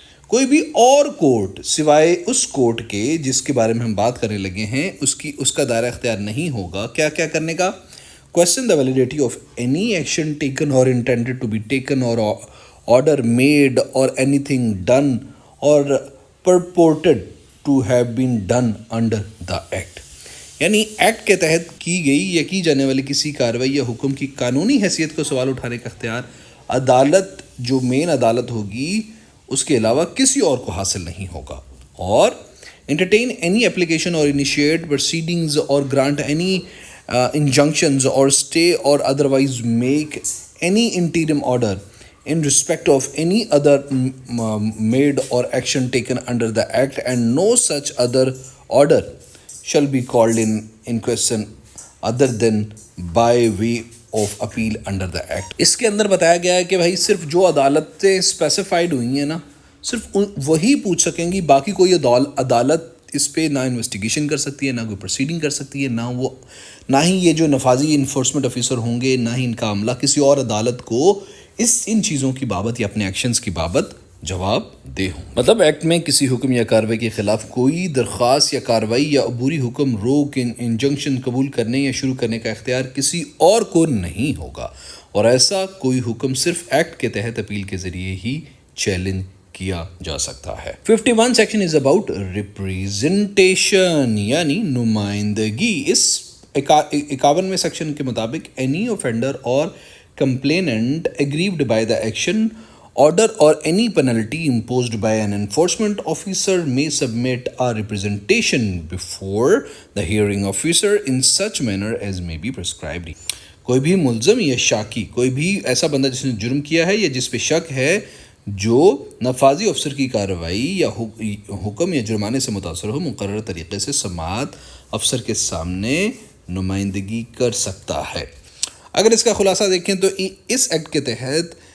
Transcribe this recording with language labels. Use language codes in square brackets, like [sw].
[ur] کوئی بھی اور کورٹ سوائے اس کورٹ کے جس کے بارے میں ہم بات کرنے لگے ہیں اس کا دائرہ اختیار نہیں ہوگا کیا کرنے کا. [en] Question the validity of any action taken or intended to be taken or order made or anything done or purported to have been done under the act. [ur] یعنی ایکٹ کے تحت کی گئی یا کی جانے والی کسی کارروائی یا حکم کی قانونی حیثیت کو سوال اٹھانے کا اختیار عدالت, جو مین عدالت ہوگی, اس کے علاوہ کسی اور کو حاصل نہیں ہوگا. [en] اور entertain any application or initiate proceedings or grant any injunctions or stay or otherwise make any interim order in respect of any other made or action taken under the act, and no such other order shall be called in question other than by way of appeal under the act. [ur] اس کے اندر بتایا گیا ہے کہ بھائی صرف جو عدالتیں specified ہوئی ہیں نا, صرف وہی پوچھ سکیں گی, باقی کوئی عدالت اس پہ نہ انویسٹیگیشن کر سکتی ہے, نہ کوئی پروسیڈنگ کر سکتی ہے, نہ ہی یہ جو نفاذی انفورسمنٹ آفیسر ہوں گے, نہ ہی ان کا عملہ کسی اور عدالت کو ان چیزوں کی بابت یا اپنے ایکشنز کی بابت جواب دے ہوں. مطلب ایکٹ میں کسی حکم یا کارروائی کے خلاف کوئی درخواست یا کارروائی یا عبوری حکم, روک, انجنکشن قبول کرنے یا شروع کرنے کا اختیار کسی اور کو نہیں ہوگا, اور ایسا کوئی حکم صرف ایکٹ کے تحت اپیل کے ذریعے ہی چیلنج کیا جا سکتا ہے. [en] 51 section is about representation, [ur] یعنی نمائندگی. اس 51ویں سیکشن کے مطابق [en] Any offender اور complainant aggrieved by the action order or any penalty imposed by an enforcement officer may submit a representation before the hearing officer in such manner as may be prescribed. [ur] کوئی بھی ملزم یا شاکی، کوئی بھی ایسا بندہ جس نے جرم کیا ہے یا جس پہ شک ہے، جو نفاذی افسر کی کارروائی یا حکم یا جرمانے سے متاثر ہو، مقررہ طریقے سے سماعت افسر کے سامنے نمائندگی کر سکتا ہے۔ اگر اس کا خلاصہ دیکھیں تو اس ایکٹ کے تحت